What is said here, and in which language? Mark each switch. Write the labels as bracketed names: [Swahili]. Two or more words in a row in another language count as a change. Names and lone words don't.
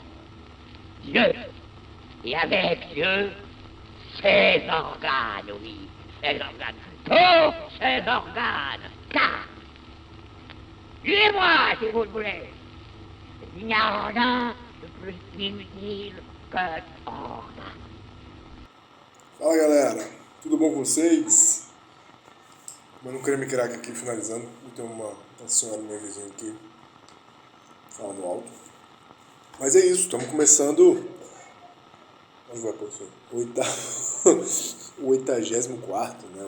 [French] Dieu, et avec Dieu, ses organes, oui, ses organes, tous ses organes, car, suivez-moi si vous le voulez, il n'y a rien de plus inutile que organe. [Portuguese] Fala galera, tudo bom com vocês? Mano Creme Crack aqui finalizando. Tem uma senhora minha vizinha aqui falando alto. Mas é isso, estamos começando. Onde vai pôr isso aí? O 84, né?